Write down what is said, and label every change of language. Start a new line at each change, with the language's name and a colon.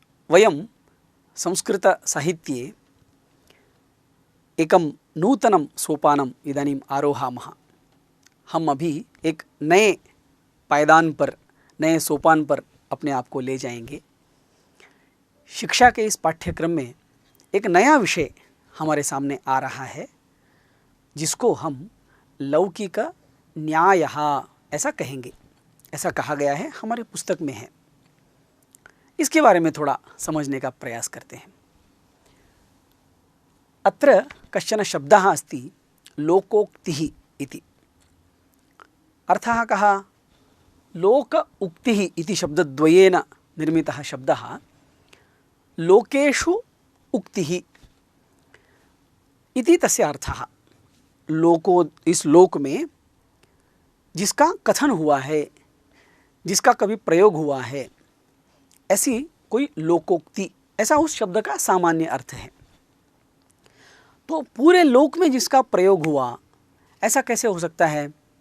Sanskrit: वयं संस्कृतसाहित्ये एकं नूतनं सोपानम् इदानीम् आरोहामः।
Hindi: हम अभी एक नए पायदान पर, नए सोपान पर अपने आप को ले जाएंगे। शिक्षा के इस पाठ्यक्रम में एक नया विषय हमारे सामने आ रहा है, जिसको हम लौकिक न्यायः ऐसा कहेंगे। ऐसा कहा गया है, हमारे पुस्तक में है। इसके बारे में थोड़ा समझने का प्रयास करते हैं।
Sanskrit: अत्र कश्चन शब्दः अस्ति लोकोक्तिः इति। अर्थः कः? लोक उक्तिः इति शब्दद्वयेन निर्मितः शब्दः लोकेषु उक्तिः इति तस्य अर्थः।
Hindi: लोको, इस लोक में जिसका कथन हुआ है, जिसका कभी प्रयोग हुआ है, ऐसी कोई लोकोक्ति, ऐसा उस शब्द का सामान्य अर्थ है। तो पूरे लोक में जिसका प्रयोग हुआ, ऐसा कैसे हो सकता है?